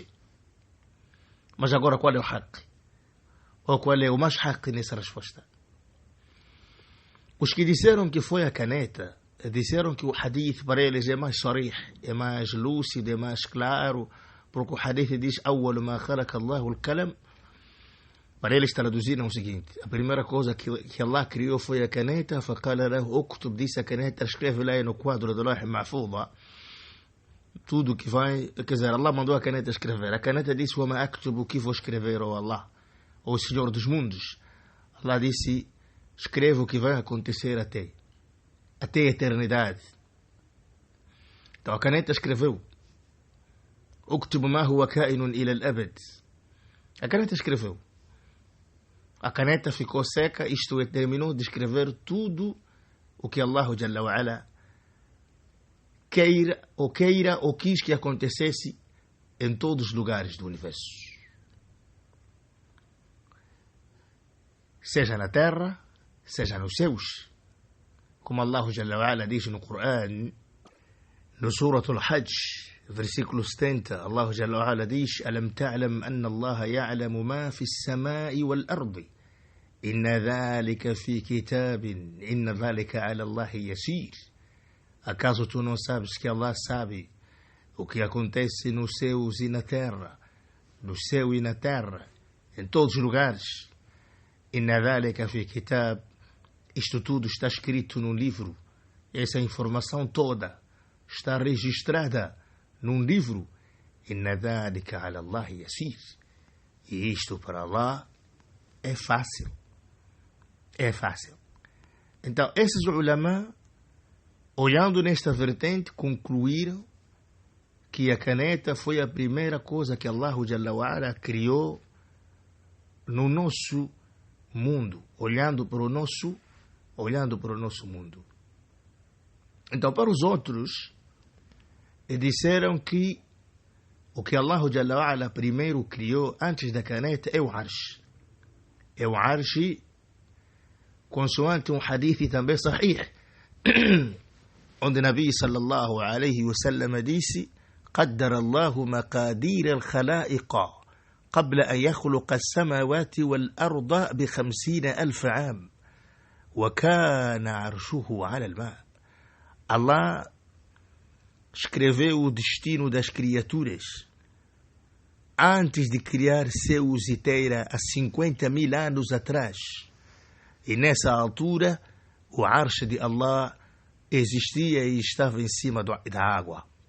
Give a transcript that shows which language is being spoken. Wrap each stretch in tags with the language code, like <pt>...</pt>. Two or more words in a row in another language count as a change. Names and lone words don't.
<pt>Mas agora qual é o haqq? Ou qual é o mais haqq nessa resposta? Os que disseram que foi a caneta, disseram que o hadith para eles é mais sarih, é mais lúcido, é mais claro, porque o hadith diz</pt> <ar>أول ما خلق الله القلم.</ar> <pt>Para eles traduziram o seguinte: a primeira coisa que Allah criou foi a caneta.</pt> <ar>فقال له اكتب,</ar> <pt>disse a caneta, escreve lá no quadro do</pt> <ar>اللوح المحفوظ</ar> <pt>tudo que vai, quer dizer, Allah mandou a caneta escrever. A caneta disse:</pt> <ar>وما أكتب,</ar> <pt>o que vou escrever, ó Allah, ó Senhor dos mundos. Allah disse: escreve o que vai acontecer até a eternidade. Então a caneta escreveu:</pt> <ar>اكتب ما هو كائن إلى الأبد.</ar> <pt>A caneta escreveu. A caneta ficou seca, isto é, terminou de escrever tudo o que Allah</pt> <ar>جل وعلا</ar> <pt>queira ou quis que acontecesse em todos os lugares do universo. Seja na terra, seja nos céus. Como Allah</pt> <ar>جل وعلا</ar> <pt>diz no Corão, no Suratul Hajj, versículo 70, Allah</pt> <ar>جل وعلا</ar> <pt>diz:</pt> <ar>ألم تعلم أن الله يعلم ما في السماء والأرض. إن ذلك في كتاب. إن ذلك على الله يسير.</ar> <pt>Acaso tu não sabes que Allah sabe o que acontece nos céus e na terra, no céu e na terra, em todos os lugares?</pt> <ar>إن ذلك في كتاب.</ar> <pt>Isto tudo está escrito num livro. Essa informação toda está registrada num livro.</pt> <ar>إن ذلك على الله يسير.</ar> <pt>E isto para Allah é fácil. É fácil. Então, esses ulama, olhando nesta vertente, concluíram que a caneta foi a primeira coisa que Allah</pt> <ar>جل وعلا</ar> <pt>criou no nosso mundo, olhando para o nosso mundo. Então, para os outros, disseram que o que Allah</pt> <ar>جل وعلا</ar> <pt>primeiro criou antes da caneta é o Arsh. É o Arsh, consoante um hadith também sahih, onde Nabi</pt> <ar>صلى الله عليه وسلم</ar> <pt>disse:</pt> <ar>قدر الله مقادير الخلائق قبل أن يخلق السماوات والأرض ب50,000 عام وكان عرشه على الماء.</ar> <pt>Allah escreveu o destino das criaturas antes de criar céus e terra há 50.000 anos atrás. E nessa altura o Arsh de Allah existia e estava em cima da água.</pt>